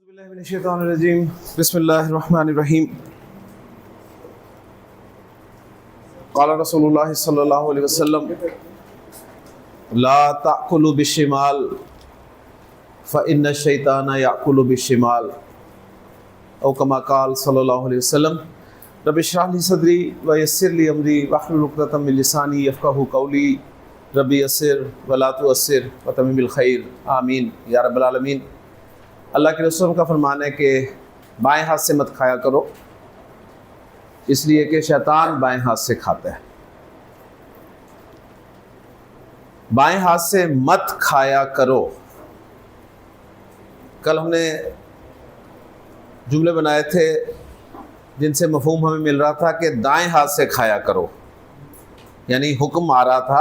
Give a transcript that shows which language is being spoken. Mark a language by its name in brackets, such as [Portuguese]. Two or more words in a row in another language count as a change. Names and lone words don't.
[Arabic] بسم الله الرحمن الرحيم بسم الله الرحمن الرحيم قال رسول الله صلى الله عليه وسلم لا تأكلوا بالشمال فإن الشيطان يأكل بالشمال أو كما قال صلى الله عليه وسلم رب اشرح لي صدري ويسر لي أمري واحلل عقدة من لساني يفقهوا قولي رب يسر ولا تعسر وتمم الخير آمين يا رب العالمين. [Urdu] اللہ کے رسول کا فرمان ہے کہ بائیں ہاتھ سے مت کھایا کرو، اس لیے کہ شیطان بائیں ہاتھ سے کھاتا ہے. بائیں ہاتھ سے مت کھایا کرو. کل ہم نے جملے بنائے تھے جن سے مفہوم ہمیں مل رہا تھا کہ دائیں ہاتھ سے کھایا کرو، یعنی حکم آ رہا تھا.